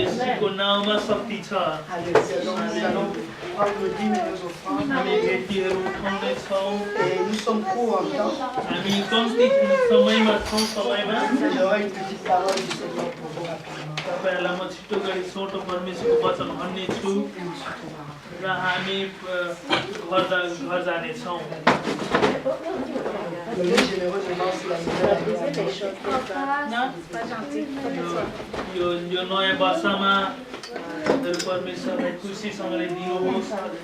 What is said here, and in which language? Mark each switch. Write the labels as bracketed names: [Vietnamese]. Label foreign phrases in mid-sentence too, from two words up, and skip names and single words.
[Nepali] येशूको नाममा शक्ति छ [French] Alléluia. Donc nous allons prendre le dîme et nos offrandes. [Nepali] हामी भेटीहरू उठाउँदैछौँ [French] Et nous sommes courts en temps. [Nepali] हामी कम्ती समयमा छौँ समयमा [French] Il y aura une petite parole du Seigneur pour vous rapidement. [Nepali] तपाईँहरूलाई म छिटो गरी छोटो परमेश्वरको वचन भन्ने छु [French] Et ensuite on va rentrer. [Nepali] र हामी घर जानेछौँ [French] Le Dieu généreux demande la nouvelle année. [Nepali] यो नयाँ वर्षमा परमेश्वरलाई खुसीसँगले दिनुहोस्